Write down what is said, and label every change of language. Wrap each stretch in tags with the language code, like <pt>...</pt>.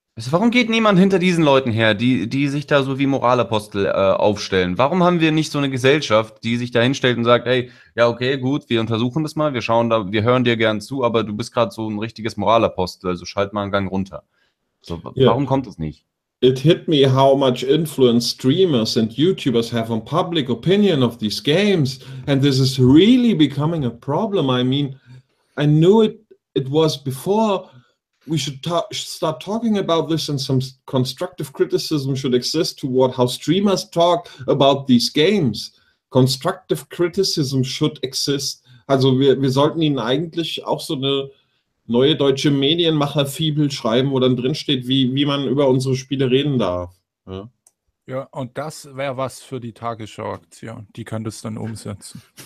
<de>Warum geht niemand hinter diesen Leuten her, die sich da so wie Moralapostel aufstellen? Warum haben wir nicht so eine Gesellschaft, die sich da hinstellt und sagt, hey, ja, okay, gut, wir untersuchen das mal, wir hören dir gern zu, aber du bist gerade so ein richtiges Moralapostel, also schalt mal einen Gang runter.</de> <en>So, yeah.</en> <de>Warum kommt das nicht?</de> <en>It hit me how much influence streamers and YouTubers have on public opinion of these games. And this is really becoming a problem. I mean, I knew it was before. We should start talking about this, and some constructive criticism should exist toward how streamers talk about these games. Constructive criticism should exist.</en> <de>Also wir sollten ihnen eigentlich auch so eine neue deutsche Medienmacher-Fibel schreiben, wo dann drinsteht, wie man über unsere Spiele reden darf. Ja, ja, und das wäre was für die Tagesschau-Aktion. Die kann das dann umsetzen.</de>